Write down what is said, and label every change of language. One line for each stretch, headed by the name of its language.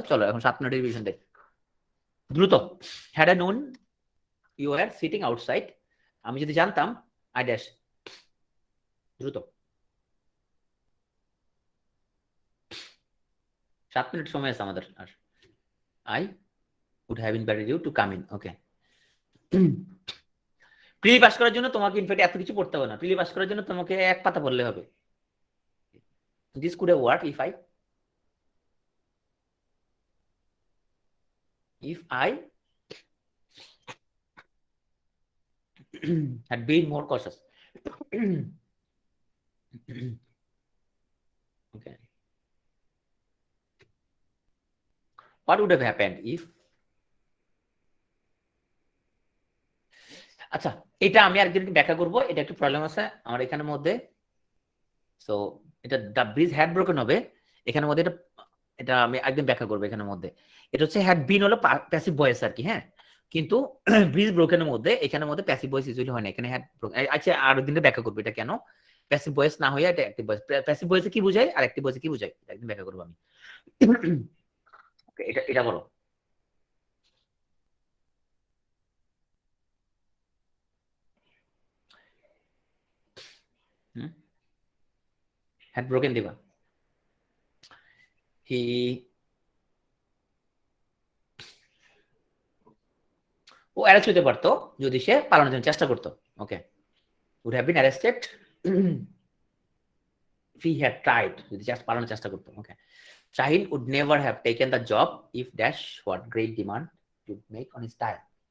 Bangla: চলো এখন 7 মিনিটের রিভিশন দেখ দ্রুত।
English: had I known you are sitting outside,
Bangla: আমি যদি জানতাম আই ড্যাশ, দ্রুত 7 মিনিট সময় আছে আমাদের।
English: আর I would have invited you to come in.
Bangla: Okay, prelim pass করার জন্য তোমাকে ইনফ্যাক্ট এত কিছু পড়তে হবে না, প্রিলি পাস করার জন্য তোমাকে এক পাতা পড়লে হবে।
English: This could have work if I had been more cautious. Okay, what would have happened if?
Bangla: আচ্ছা, এটা আমি আরেকদিনকে ব্যাখ্যা করবো, এটা একটু প্রবলেম আছে আমার এখানের মধ্যে। সো এটা দ্য ব্রিজ হ্যাড ব্রোকেন হবে এখানের মধ্যে, এটা এটা আমি একদিন ব্যাখ্যা করবো এখানের মধ্যে। এটা হচ্ছে হ্যাড বিন হলো প্যাসিভ ভয়েস আর কি, হ্যাঁ, কিন্তু ব্রিজ ব্রোকেনের মধ্যে এখানের মধ্যে প্যাসিভ ভয়েস ইউজুয়ালি হয় না, এখানে হ্যাড ব্রোকেন। আচ্ছা আর দিনে ব্যাখ্যা করবো এটা কেন প্যাসিভ ভয়েস না হয়ে এটা অ্যাক্টিভ ভয়েস। প্যাসিভ ভয়েসে কি বোঝায় আর অ্যাক্টিভ ভয়েসে কি বোঝায় একদিন ব্যাখ্যা করবো আমি। এটা এটা বলো। হ্যাড ব্রোকেন দিবা। হি ও অ্যারেস্ট হতে পারতো যদি সে পালানোর জন্য চেষ্টা করতো।
English: okay, would have been arrested if he had tried,
Bangla: যদি জাস্ট পালানোর চেষ্টা করতো।
English: Okay, Shaheen would never have taken the job if dash what great demand to make on his time.